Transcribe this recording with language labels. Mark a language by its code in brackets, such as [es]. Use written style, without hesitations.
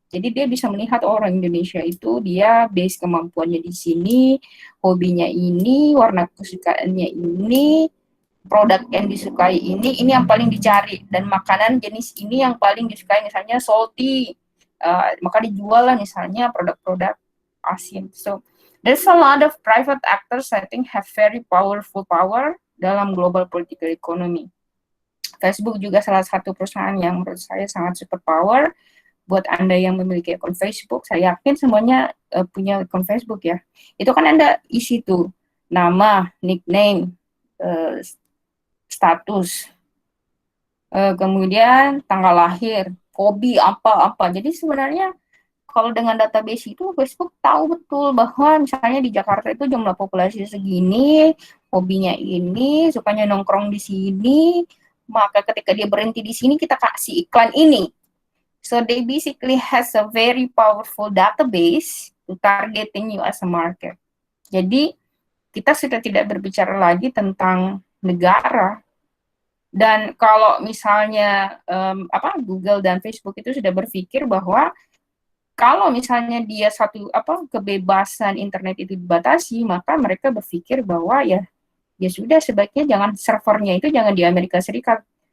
[id] Jadi dia bisa melihat orang Indonesia itu dia base kemampuannya di sini, hobinya ini, warna kesukaannya ini, produk yang disukai ini yang paling dicari, dan makanan jenis ini yang paling disukai, misalnya salty, maka dijual lah misalnya produk-produk asin. [en] So there's a lot of private actors I think have very powerful power [id] dalam [en] global political economy. [id] Facebook juga salah satu perusahaan yang menurut saya sangat superpower. Buat Anda yang memiliki akun Facebook, saya yakin semuanya punya akun Facebook ya. Itu kan Anda isi tuh nama, nickname, status, kemudian tanggal lahir, hobi apa-apa. Jadi sebenarnya kalau dengan database itu Facebook tahu betul bahwa misalnya di Jakarta itu jumlah populasi segini, hobinya ini, sukanya nongkrong di sini, maka ketika dia berhenti di sini kita kasih iklan ini. [en] So they basically has a very powerful database to targeting you as a market. [id] Jadi kita sudah tidak berbicara lagi tentang negara. Dan kalau misalnya Google dan Facebook itu sudah berpikir bahwa kalau misalnya dia kebebasan internet itu dibatasi, maka mereka berpikir bahwa ya sudah, sebaiknya jangan servernya itu jangan di Amerika Serikat.